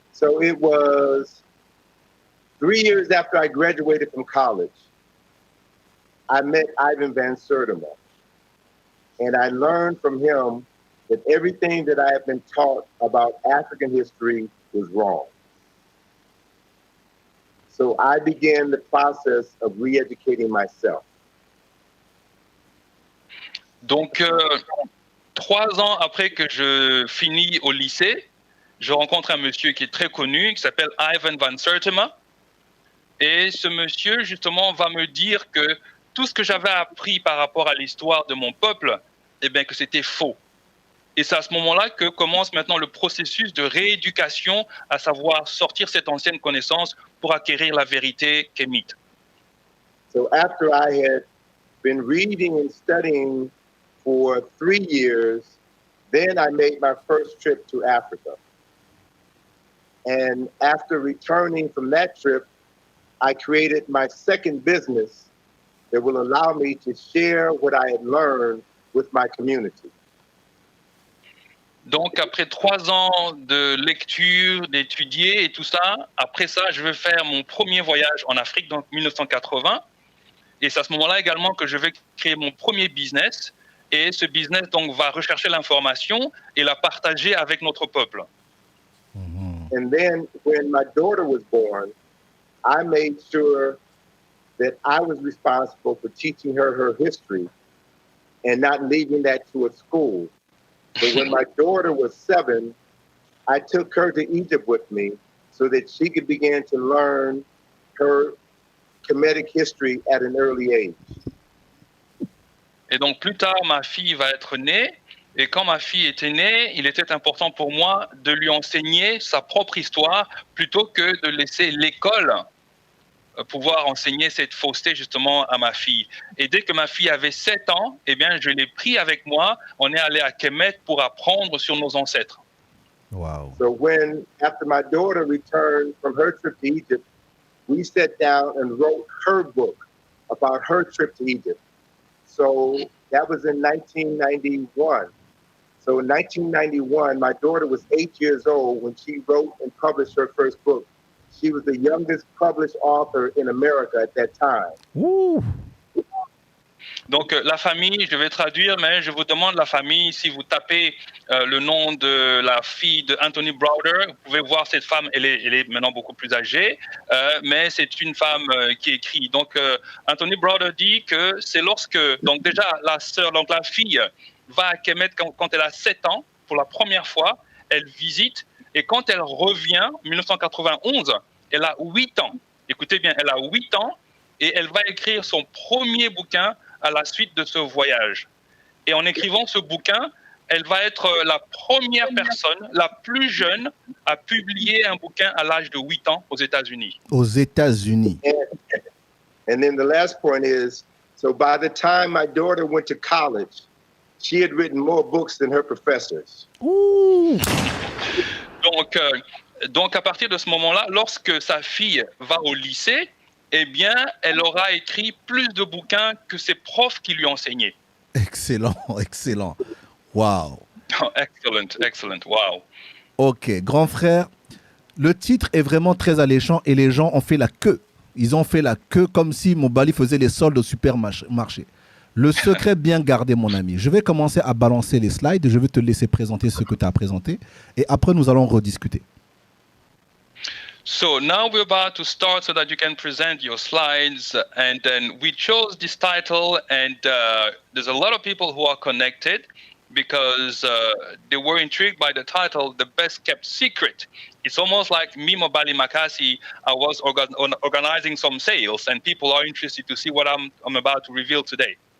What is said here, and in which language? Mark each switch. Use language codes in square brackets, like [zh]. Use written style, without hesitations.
[en] So it was 3 years after I graduated from college, I met Ivan van Sertima. And I learned from him that everything that I had been taught about African history was wrong. So I began the process of re-educating myself. [fr] Donc, 3 ans après que je finis au lycée, je rencontre un monsieur qui est très connu, qui s'appelle Ivan van Sertima. Et ce monsieur, justement, va me dire que tout ce que j'avais appris par rapport à l'histoire de mon peuple, que c'était faux. Et c'est à ce moment-là que commence maintenant le processus de rééducation, à savoir sortir cette ancienne connaissance pour acquérir la vérité kémite. [en] So after I had been reading and studying for 3 years, then I made my first trip to Africa. And after returning from that trip, I created my second business that will allow me to share what I had learned with my community. [fr] Donc, après 3 ans de lecture, d'étudier et tout ça, après ça, je vais faire mon premier voyage en Afrique, donc 1980. Et c'est à ce moment-là également que je vais créer mon premier business. Et ce business, donc, va rechercher l'information et la partager avec notre peuple. Mm-hmm. [en] And then, when my daughter was born, I made sure that I was responsible for teaching her history and not leaving that to a school. So when my daughter was 7, I took her to Egypt with me so that she could begin to learn her Kemetic history at an early age. [fr] Et donc plus tard, ma fille va être née. Et quand ma fille était née, il était important pour moi de lui enseigner sa propre histoire plutôt que de laisser l'école pouvoir enseigner cette fausseté justement à ma fille. Et dès que ma fille avait 7 ans, je l'ai pris avec moi. On est allé à Kemet pour apprendre sur nos ancêtres. Wow. [en] So after my daughter returned from her trip to Egypt, we sat down and wrote her book about her trip to Egypt. So that was in 1991. So in 1991, my daughter was 8 years old when she wrote and published her first book. She was the youngest published author in America at that time. Woo. [fr] Donc la famille, je vais traduire, mais je vous demande la famille, si vous tapez le nom de la fille de Anthony Browder, vous pouvez voir cette femme, elle est maintenant beaucoup plus âgée, mais c'est une femme qui écrit. Donc Anthony Browder dit que c'est lorsque, donc déjà la sœur, donc la fille va à Kemet quand elle a 7 ans, pour la première fois, elle visite, et quand elle revient, 1991, elle a 8 ans. Écoutez bien, elle a 8 ans, et elle va écrire son premier bouquin à la suite de ce voyage. Et en écrivant ce bouquin, elle va être la première personne, la plus jeune, à publier un bouquin à l'âge de 8 ans aux États-Unis. Aux États-Unis. [en] And then the last point is, so by the time my daughter went to college, she had written more books than her professors. Ooh. [fr] Donc, Donc, à partir de ce moment-là, lorsque sa fille va au lycée, eh bien, elle aura écrit plus de bouquins que ses profs qui lui enseignaient. Excellent, excellent. Wow. Excellent, excellent, wow. Ok, grand frère, le titre est vraiment très alléchant et les gens ont fait la queue. Ils ont fait la queue comme si Mobali faisait les soldes au supermarché. Le secret bien gardé, mon ami. Je vais commencer à balancer les slides. Je vais te laisser présenter ce que tu as présenté. Et après, nous allons rediscuter. [en] So now we're about to start so that you can present your slides. And then we chose this title, and there's a lot of people who are connected because they were intrigued by the title, The Best Kept Secret. It's almost like me, Mobali Makasi, I was organizing some sales, and people are interested to see what I'm about to reveal today.